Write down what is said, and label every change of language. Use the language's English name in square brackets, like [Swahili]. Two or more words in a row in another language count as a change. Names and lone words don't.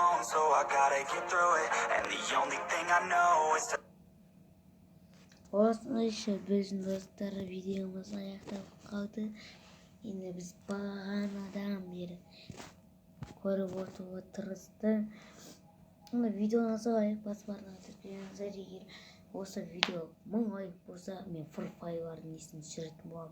[English] so I gotta get through it. And the only thing I know is to [Kazakh] Осылайша біздің достар видеомыз аяқталып қалды. Енді біз бағанадан бері көріп отыруға тырысты. Видеоны лайк басып бардыңыздар егер осы видео 1000 лайк болса, мен Free Fire'ның несін түсіретін боламын.